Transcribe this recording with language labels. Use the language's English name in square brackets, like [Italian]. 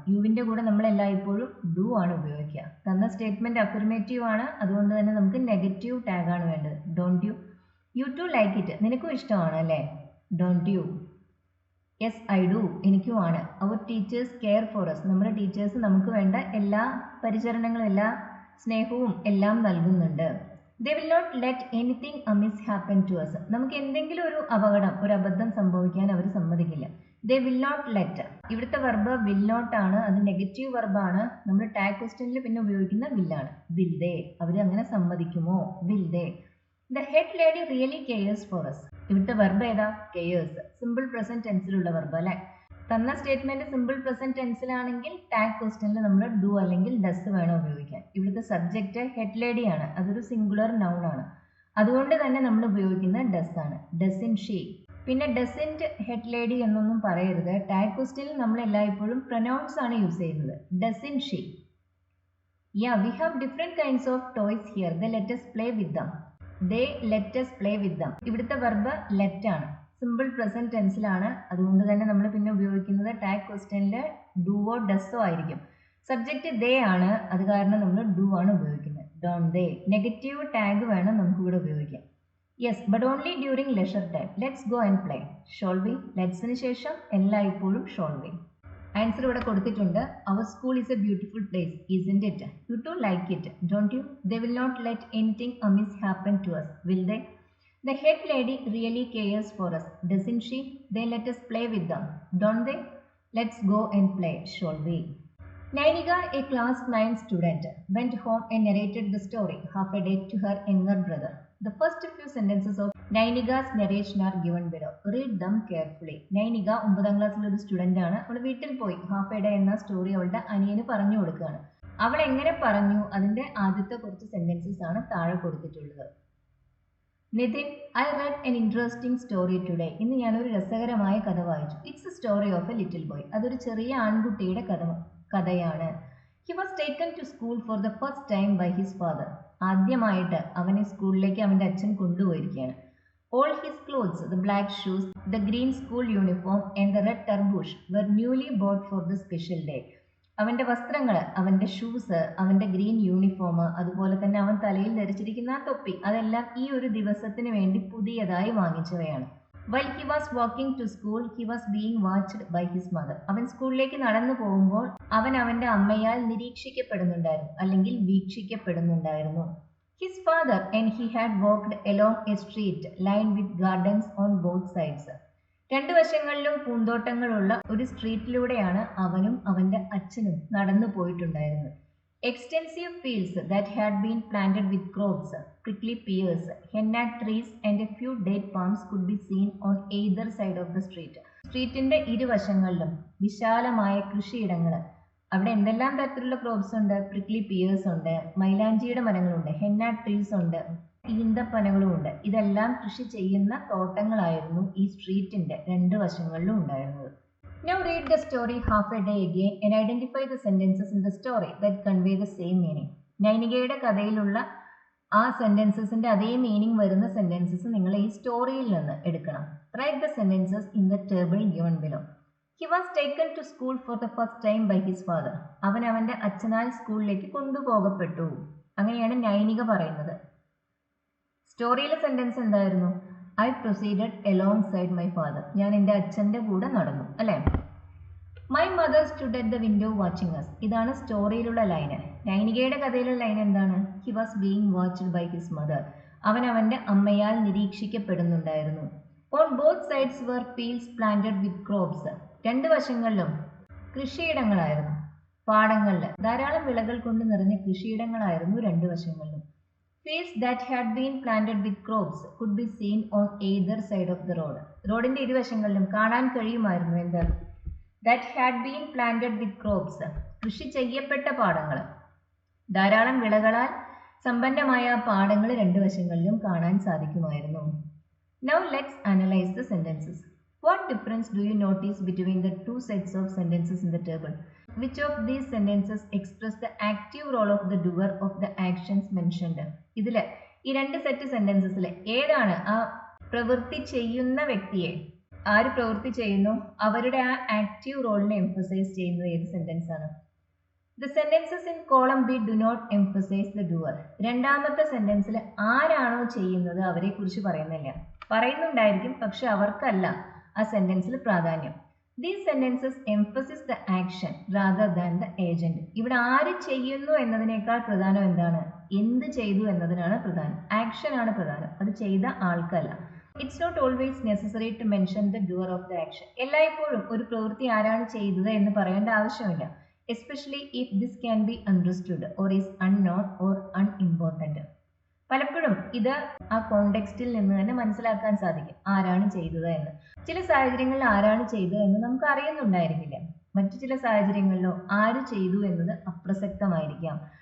[Malayalam] യുവിൻ്റെ കൂടെ നമ്മൾ എല്ലായ്പ്പോഴും ഡു ആണ് ഉപയോഗിക്കുക. തന്ന സ്റ്റേറ്റ്മെന്റ് അഫർമേറ്റീവ് ആണ്, അതുകൊണ്ട് തന്നെ നമുക്ക് നെഗറ്റീവ് ടാഗ് ആണ് വേണ്ടത്. [English] Don't you. You do like it. [Malayalam] നിനക്കും ഇഷ്ടമാണ് അല്ലേ. [English] Don't you. Yes I do. [Malayalam] എനിക്കുമാണ്. [English] Our teachers care for us. [Malayalam] നമ്മുടെ ടീച്ചേഴ്സ് നമുക്ക് വേണ്ട എല്ലാ പരിചരണങ്ങളും എല്ലാ സ്നേഹവും എല്ലാം നൽകുന്നുണ്ട്. [English] They will not let anything amiss happen to us. [Malayalam] നമുക്ക് എന്തെങ്കിലും ഒരു അപകടം, ഒരു അബദ്ധം സംഭവിക്കാൻ അവർ സമ്മതിക്കില്ല. [English] They will not let. [Malayalam] ഇവിടുത്തെ വെർബ് will not ആണ്. അത് നെഗറ്റീവ് വെർബാണ്. നമ്മൾ ടാഗ് ക്വസ്റ്റ്യനിൽ പിന്നെ ഉപയോഗിക്കുന്ന will ആണ്. [English] Will they? [Malayalam] അവർ അങ്ങനെ സമ്മതിക്കുമോ? [English] Will they? The head lady really cares for us. [Malayalam] ഇവിടുത്തെ വെർബ് ഏതാ? cares. സിമ്പിൾ പ്രസന്റ് ടെൻസിലുള്ള വെർബ് അല്ലേ. തന്ന സ്റ്റേറ്റ്മെന്റ് സിമ്പിൾ പ്രസന്റ് ടെൻസിലാണെങ്കിൽ ടാഗ് ക്വസ്റ്റ്യനിൽ നമ്മൾ ഡു അല്ലെങ്കിൽ ഡസ് വേണം ഉപയോഗിക്കാൻ. ഇവിടുത്തെ സബ്ജക്റ്റ് ഹെഡ് ലേഡി ആണ്. അതൊരു സിംഗുലർ നൗൺ ആണ്. അതുകൊണ്ട് തന്നെ നമ്മൾ ഉപയോഗിക്കുന്നത് ഡസ് ആണ്. Doesn't she. പിന്നെ ഡസിൻറ്റ് ഹെഡ് ലേഡി എന്നൊന്നും പറയരുത്. ടാഗ് ക്വസ്റ്റ്യനിൽ നമ്മൾ എല്ലായ്പ്പോഴും പ്രൊനൗൺസ് ആണ് യൂസ് ചെയ്യുന്നത്. [English] Doesn't she. Yeah, we have different kinds of toys here. They let us play with them. They let us play with them. [Malayalam] ഇവിടുത്തെ വെർബ് ലെറ്റ് ആണ്. Simple present ടെൻസിലാണ്. അതുകൊണ്ട് തന്നെ നമ്മൾ പിന്നെ ഉപയോഗിക്കുന്നത് ടാഗ് ക്വസ്റ്റ്യനിൽ ഡുവോ ഡസ്സോ ആയിരിക്കും. സബ്ജക്റ്റ് ദേ ആണ്. അത് കാരണം നമ്മൾ ഡു ആണ് ഉപയോഗിക്കുന്നത്. Don't they. നെഗറ്റീവ് ടാഗ് വേണം നമുക്ക് ഇവിടെ ഉപയോഗിക്കാം. [English] Yes but only during leisure time. Let's go and play. Shall we. [Malayalam] ലെറ്റ്സിന് ശേഷം എല്ലായ്പ്പോഴും ഷോൾ ബി. ആൻസർ ഇവിടെ കൊടുത്തിട്ടുണ്ട്. [English] Our school is a beautiful place, isn't it. You do like it. Don't you? They will not let anything amiss happen to us. Will they? The head lady really cares for us, doesn't she? They let us play with them, don't they? Let's go and play, shall we? Nainika, a class 9 student, went home and narrated the story half a day to her younger brother. The first few sentences of Nainika's narration are given below. Read them carefully. [Malayalam] Nainika 9ാം ക്ലാസ്സിലെ ഒരു student ആണ്. അവൾ വീട്ടിൽ പോയി half A day എന്ന story അവളുടെ അനിയന് പറഞ്ഞു കൊടുക്കുകയാണ്. അവൾ എങ്ങനെ പറഞ്ഞു, അതിൻ്റെ ആദ്യത്തെ കുറച്ച് സെൻറ്റൻസസ് ആണ് താഴെ കൊടുത്തിട്ടുള്ളത്. [English] Nitin, I read an interesting story today. [Malayalam] ഇന്ന് ഞാനൊരു രസകരമായ കഥ വായിച്ചു. [English] It's a story of a little boy. [Malayalam] അതൊരു ചെറിയ ആൺകുട്ടിയുടെ കഥയാണ്. [English] He was taken to school for the first time by his father. [Malayalam] ആദ്യമായിട്ട് അവനെ സ്കൂളിലേക്ക് അവൻ്റെ അച്ഛൻ കൊണ്ടുപോയിരിക്കുകയാണ്. [English] All his clothes, the black shoes, the green school uniform and the red tarboosh were newly bought for the special day. [Malayalam] അവൻ്റെ വസ്ത്രങ്ങൾ, അവൻ്റെ shoes, അവൻ്റെ green uniform, അതുപോലെ തന്നെ അവൻ തലയിൽ ധരിച്ചിരിക്കുന്ന ആ തൊപ്പി, അതെല്ലാം ഈ ഒരു ദിവസത്തിന് വേണ്ടി പുതിയതായി വാങ്ങിച്ചവയാണ്. [English] While he was walking to school, he was being watched by his mother. [Malayalam] അവൻ സ്കൂളിലേക്ക് നടന്നു പോകുമ്പോൾ അവൻ അവൻ്റെ അമ്മയാൽ നിരീക്ഷിക്കപ്പെടുന്നുണ്ടായിരുന്നു അല്ലെങ്കിൽ വീക്ഷിക്കപ്പെടുന്നുണ്ടായിരുന്നു. [English] His father and he had walked along a street lined with gardens on both sides. [Malayalam] രണ്ടു വശങ്ങളിലും പൂന്തോട്ടങ്ങളുള്ള ഒരു സ്ട്രീറ്റിലൂടെയാണ് അവനും അവൻ്റെ അച്ഛനും നടന്നു പോയിട്ടുണ്ടായിരുന്നത്. [English] Extensive fields that had been planted with crops, prickly pears, henna trees and a few date palms could be seen on either side of the street. [Malayalam] സ്ട്രീറ്റിന്റെ ഇരുവശങ്ങളിലും വിശാലമായ കൃഷിയിടങ്ങൾ. അവിടെ എന്തെല്ലാം തരത്തിലുള്ള ക്രോപ്സ് ഉണ്ട്? പ്രിക്ലി പിയേഴ്സ് ഉണ്ട്, മൈലാഞ്ചിയുടെ മരങ്ങളുണ്ട്, ഹെന്ന ട്രീസ് ഉണ്ട്, ഈന്തപ്പനകളും ഉണ്ട്. ഇതെല്ലാം കൃഷി ചെയ്യുന്ന തോട്ടങ്ങളായിരുന്നു ഈ സ്ട്രീറ്റിന്റെ രണ്ട് വശങ്ങളിലും ഉണ്ടായിരുന്നത്. [English] Now read the story half a day again and identify the sentences in the story that convey the same meaning. [Malayalam] നൈനികയുടെ കഥയിലുള്ള ആ സെന്റൻസസിന്റെ അതേ മീനിങ് വരുന്ന സെന്റൻസസ് നിങ്ങൾ ഈ സ്റ്റോറിയിൽ നിന്ന് എടുക്കണം. [English] Write the sentences in the table given below. He was taken to school for the first time by his father. [Malayalam] അവൻ അവന്റെ അച്ഛനാൽ സ്കൂളിലേക്ക് കൊണ്ടുപോകപ്പെട്ടു. അങ്ങനെയാണ് നൈനിക പറയുന്നത്. സ്റ്റോറിയിലെ സെന്റൻസ് എന്തായിരുന്നു? [English] I proceeded alongside my father. [Malayalam] ഞാൻ എൻ്റെ അച്ഛൻ്റെ കൂടെ നടന്നു, അല്ലേ? [English] My mother stood at the window watching us. [Malayalam] ഇതാണ് സ്റ്റോറിയിലുള്ള ലൈന്. നൈനികയുടെ കഥയിലുള്ള ലൈൻ എന്താണ്? [English] He was being watched by his mother. [Malayalam] അവൻ അവൻ്റെ അമ്മയാൽ നിരീക്ഷിക്കപ്പെടുന്നുണ്ടായിരുന്നു. [English] On both sides were fields planted with crops. [Malayalam] രണ്ട് വശങ്ങളിലും കൃഷിയിടങ്ങളായിരുന്നു. പാടങ്ങളിൽ ധാരാളം വിളകൾ കൊണ്ട് നിറഞ്ഞ കൃഷിയിടങ്ങളായിരുന്നു രണ്ട് വശങ്ങളിലും. [English] Fields that had been planted with crops could be seen on either side of the road. [Malayalam] റോഡിന്റെ ഇരുവശങ്ങളിലും കാണാൻ കഴിയുമായിരുന്നു. എന്ത്? [English] That had been planted with crops. [Malayalam] കൃഷി ചെയ്യപ്പെട്ട പാടങ്ങൾ. ധാരാളം വിളകളാൽ സമ്പന്നമായ പാടങ്ങൾ രണ്ട് വശങ്ങളിലും കാണാൻ സാധിക്കുമായിരുന്നു. [English] Now let's analyze the sentences. What difference do you notice between the two sets of sentences in the table? Which of these sentences express the active role of the doer of the actions mentioned? [Malayalam] ഇതിൽ ഈ രണ്ട് set സെന്റൻസസിൽ ഏതാണ് ആ പ്രവൃത്തി ചെയ്യുന്ന വ്യക്തിയെ, ആര് പ്രവൃത്തി ചെയ്യുന്നു അവരുടെ ആ ആക്റ്റീവ് റോളിനെ എംഫസൈസ് ചെയ്യുന്നത് ഏത് സെന്റൻസ് ആണ്? [English] The sentences in column B do not emphasize the doer. [Malayalam] രണ്ടാമത്തെ സെന്റൻസിൽ ആരാണോ ചെയ്യുന്നത് അവരെ കുറിച്ച് പറയുന്നില്ല. പറയുന്നുണ്ടായിരിക്കും, പക്ഷെ അവർക്കല്ല ആ സെന്റൻസിൽ പ്രാധാന്യം. [English] These sentences emphasize the action rather than the agent. [Malayalam] ഇവിടെ ആര് ചെയ്യുന്നു എന്നതിനേക്കാൾ പ്രധാനം എന്താണ്? എന്ത് ചെയ്തു എന്നതിനാണ് പ്രധാനം. ആക്ഷൻ ആണ് പ്രധാനം, അത് ചെയ്ത ആൾക്കല്ല. [English] It's not always necessary to mention the doer of the action. [Malayalam] എല്ലായ്പ്പോഴും ഒരു പ്രവൃത്തി ആരാണ് ചെയ്തത് എന്ന് പറയേണ്ട ആവശ്യമില്ല. [English] Especially if this can be understood or is unknown or unimportant. [Malayalam] പലപ്പോഴും ഇത് ആ കോണ്ടെക്സ്റ്റിൽ നിന്ന് തന്നെ മനസ്സിലാക്കാൻ സാധിക്കും ആരാണ് ചെയ്തത് എന്ന്. ചില സാഹചര്യങ്ങളിൽ ആരാണ് ചെയ്തത് എന്ന് നമുക്ക് അറിയുന്നുണ്ടായിരിക്കില്ല. മറ്റു ചില സാഹചര്യങ്ങളിലോ ആര് ചെയ്തു എന്നത് അപ്രസക്തമായിരിക്കാം.